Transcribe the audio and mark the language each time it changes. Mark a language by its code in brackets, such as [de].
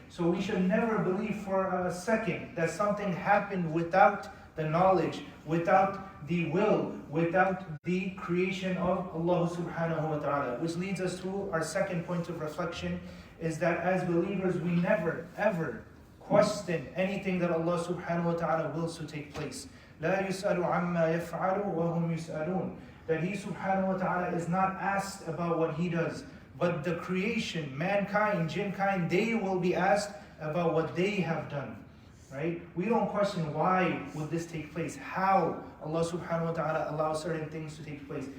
[en] So we should never believe for a second that something happened without the knowledge, without the will, without the creation of Allah subhanahu wa ta'ala. Which leads us to our second point of reflection, is that as believers we never ever question anything that Allah subhanahu wa ta'ala wills to take place. [ar] لا يسأل عما يفعل وهم يسألون. [en] That He subhanahu wa ta'ala is not asked about what He does, but the creation, mankind, jinnkind, they will be asked about what they have done. Right? We don't question why would this take place, how Allah subhanahu wa ta'ala allows certain things to take place.